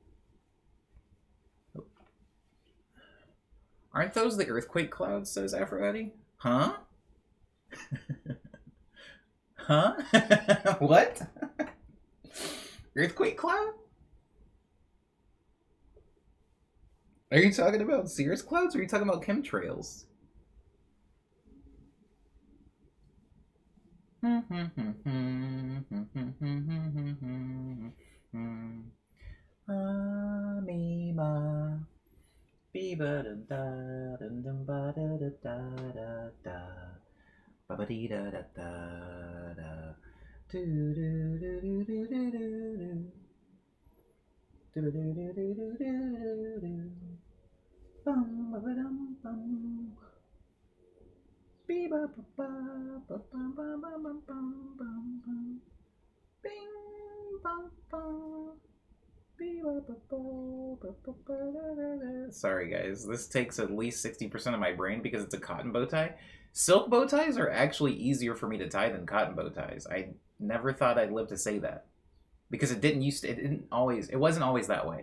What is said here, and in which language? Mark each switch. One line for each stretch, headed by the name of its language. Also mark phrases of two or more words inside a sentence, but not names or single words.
English: Aren't those the earthquake clouds, says Aphrodite? Huh? Huh? What? Earthquake cloud? Are you talking about cirrus clouds or are you talking about chemtrails? Amima. Ba da da da ba da da da da ba ba dee da da da da do do do do do do do do do do do do do do bum ba ba dum bum be ba ba ba ba bum bum bum bum bum bum bing bum bum. Sorry guys, this takes at least 60% of my brain because it's a cotton bow tie. Silk bow ties are actually easier for me to tie than cotton bow ties. I never thought I'd live to say that. Because it wasn't always that way.